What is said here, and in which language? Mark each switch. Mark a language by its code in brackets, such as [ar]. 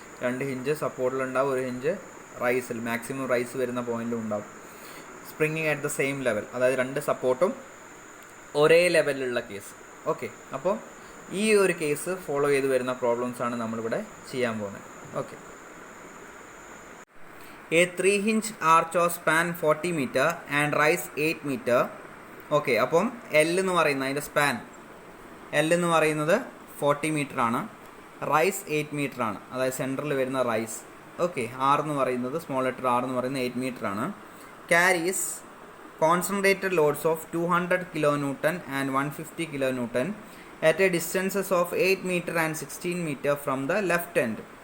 [ml] 2 hinge സപ്പോർട്ടിലുണ്ടാവും, 1 hinge റൈസിൽ, maximum rice വരുന്ന പോയിന്റിലും ഉണ്ടാവും. [en] springing at the same level, [ml] അതായത് 2 സപ്പോർട്ടും ഒരേ ലെവലിലുള്ള കേസ്. ഓക്കെ, അപ്പോൾ ഈ ഒരു കേസ് ഫോളോ ചെയ്ത് വരുന്ന പ്രോബ്ലംസ് ആണ് നമ്മളിവിടെ ചെയ്യാൻ പോകുന്നത്. [en] Okay, a 3 hinge arch of span 40 meter and rise 8 meter. [ml] Okay, അപ്പം എൽ എന്ന് പറയുന്നത് അതിൻ്റെ സ്പാൻ എൽ എന്ന് പറയുന്നത് 40 മീറ്റർ ആണ്, റൈസ് 8 മീറ്റർ ആണ്, അതായത് സെൻറ്ററിൽ വരുന്ന റൈസ്. ഓക്കെ, ആർ എന്ന് പറയുന്നത് സ്മോൾ ലെറ്റർ ആർ എന്ന് പറയുന്നത് 8 മീറ്റർ ആണ്. [en] carries concentrated loads of 200 kilonewton and 150 kilonewton at a distances of 8 meter and 16 meter from the left end.